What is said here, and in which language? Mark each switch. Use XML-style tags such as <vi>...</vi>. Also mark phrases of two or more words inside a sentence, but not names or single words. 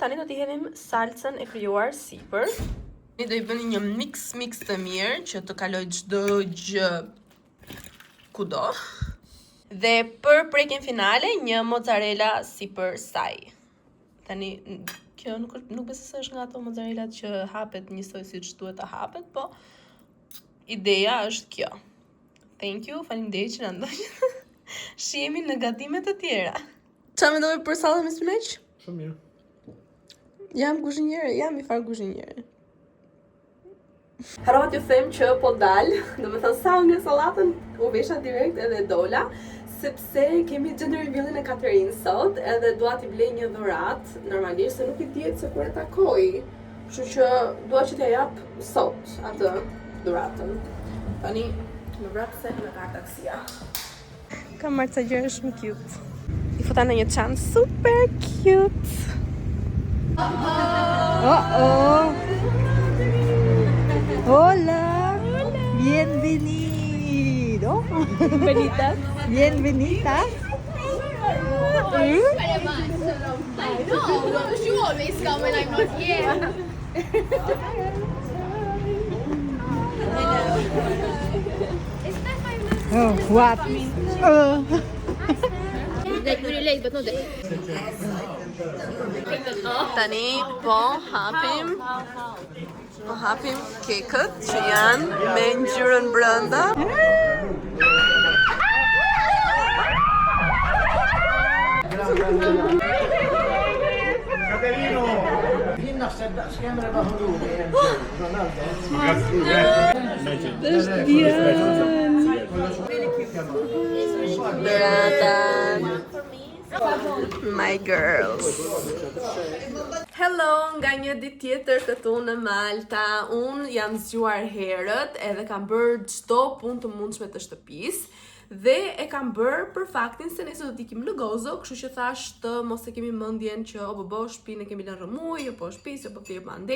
<sq>Tani do t'i hedhim salcën e krijuar sipër. Ne do i bëni një mix të mirë që të kaloj çdo gjë kudo. Dhe për prekjen finale, një mozzarella sipër saj. Tani, kjo nuk besoj se është nga ato mozzarellat që hapet njësoj siç duhet të hapet, po ideja është kjo.</sq> <en>Thank you,</en> <sq>faleminderit që na ndoqët. Shihemi në gatimet të tjera. Qa mendove për sallën me spinaq? Shumë mirë. Jam i farë kuzhinjere. Harova t'ju them që po dal, do me thënë sa unë sallatën u vesha direkt edhe dola, sepse kemi</sq> <en>gender reveal-</en> <sq>in e Katerin sot, edhe dua t'i blej një dhurat, normalisht se nuk i dihet se kur e takoj. Kështu që dua që t'ja jap sot atë dhuratën. Tani më vrap se me ka taksia. Kam marrë ca gjëra shumë cute. I futa në një çantë super cute.</sq> <es>Hola. Bienvenido. Bienvenida.</es> <en>Very much. I know. You always come when I'm not here. Isn't that my mom? Oh, what? Like really late, but not that.</en> <sq>Tani po hapim kekët që janë me ngjyrën brenda. Katerino! Hinna skemre bahuluri.</sq> <en>My girls. Hello,</en> <sq>nga një ditë tjetër këtu në Malta. Unë jam zgjuar herët edhe kam bërë çdo punë të mundshme të shtëpisë. Dhe e kam bërë për faktin se nesër do t'ikim në Gozo, kështu që thash të mos e kemi mendjen që o bo shtëpinë e kemi lënë rrëmuj, po shtëpisë, po thirr mandej.</sq>